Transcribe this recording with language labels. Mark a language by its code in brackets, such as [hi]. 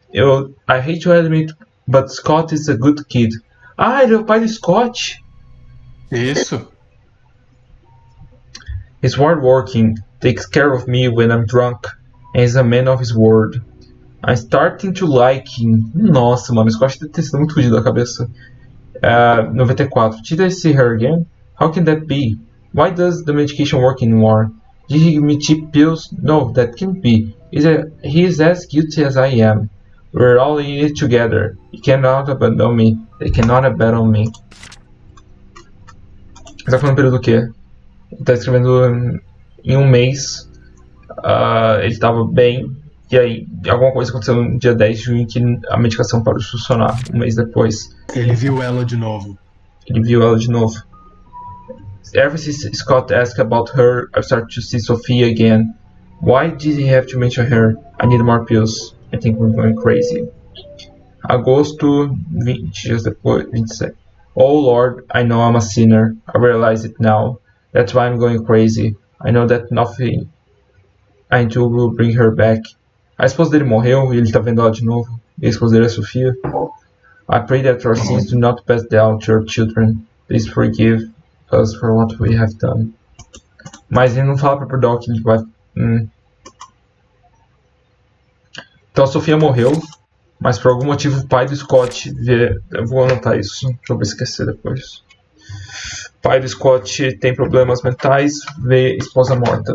[en] I hate to admit, but Scott is a good kid. [pt] Ah, ele é o pai do Scott. Isso. [en] He's hardworking, takes care of me when I'm drunk, and is a man of his word. I'm starting to like him. [pt] Nossa, mano, o Scott deve ter sido muito fodido da cabeça. [en] 94. Did I see her again? How can that be? Why does the medication work anymore? Did he give me cheap pills? No, that can't be. He is as guilty as I am. We're all in it together. He cannot abandon me. They cannot abandon me. [pt] Você tá falando período do quê? Ele tá escrevendo em um mês. Ele tava bem. E aí, alguma coisa aconteceu no dia 10 de junho que a medicação parou de funcionar. Um mês depois. Ele viu ela de novo. [en] Ever since Scott asked about her, I've started to see Sophia again. Why did he have to mention her? I need more pills. I think we're going crazy. [pt] Agosto, 20 dias depois, 27. [en] Oh Lord, I know I'm a sinner. I realize it now. That's why I'm going crazy. I know that nothing I do will bring her back. [pt] A esposa dele morreu e ele tá vendo ela de novo. E a esposa dele é Sofia. [en] I pray that our sins do not pass down to our children. Please forgive us for what we have done. [pt] Mas ele não fala pra perdoar o que ele vai. Então a Sofia morreu, mas por algum motivo o pai do Scott vê. Eu vou anotar isso, pra eu não esquecer depois. O pai do Scott tem problemas mentais, vê esposa morta.